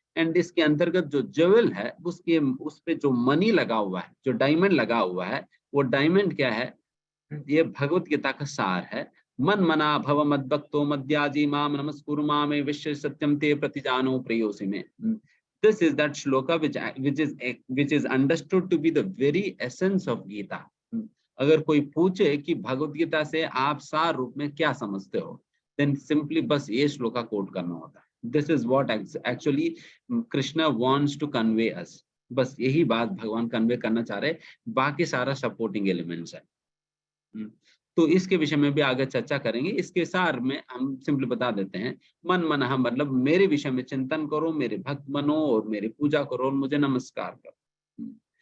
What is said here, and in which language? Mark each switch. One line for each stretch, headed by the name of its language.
Hindi: And इसके अंतर्गत जो ज्वेल है उसके उस पे जो मनी लगा हुआ है, जो डायमंड लगा हुआ है, वो डायमंड क्या है? ये भगवत गीता का सार है।
Sanskrit: मन मना भव मद्भक्तो मद्याजी माम नमस्कुरु मामे विश्व सत्यम ते प्रतिजानो प्रेयोसी में।
English: This is that shloka which is understood to be the very essence of Gita.
Hindi: अगर कोई पूछे कि भगवत गीता से आप सार रूप में क्या समझते हो,
English: then simply
Hindi: बस ये श्लोका कोट करना होता है।
English: This is what actually Krishna wants to convey us.
Hindi: बस यही बात भगवान कन्वे करना चाह रहे, बाकी सारा सपोर्टिंग एलिमेंट्स है। तो इसके विषय में भी आगे चर्चा करेंगे। इसके सार में हम सिंपली बता देते हैं, मन मनः मतलब मेरे विषय में चिंतन करो, मेरे भक्त बनो और मेरी पूजा करो और मुझे नमस्कार करो।